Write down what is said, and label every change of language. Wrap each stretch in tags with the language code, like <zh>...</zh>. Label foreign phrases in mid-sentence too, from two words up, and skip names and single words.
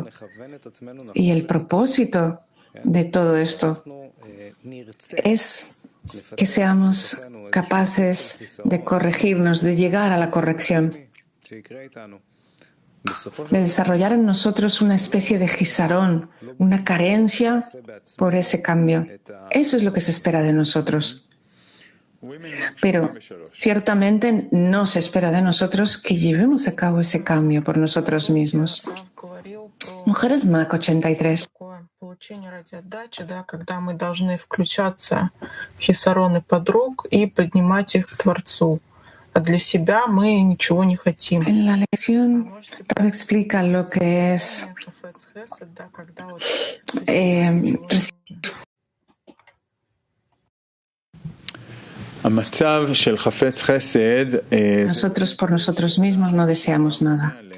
<es>Y el propósito de todo esto es que seamos capaces de corregirnos, de llegar a la corrección, de desarrollar en nosotros una especie de gisarón, una carencia por ese cambio. Eso es lo que se espera de nosotros. Pero ciertamente no se espera de nosotros que llevemos a cabo ese cambio por nosotros mismos. Mujeres Mac 83.</es> <ru>Получение ради отдачи, да, когда мы должны включаться в хисароны подруг и поднимать их к Творцу. А для себя мы ничего не хотим.</ru> <es>En la lección explica lo que es nosotros por nosotros mismos no deseamos nada.</es>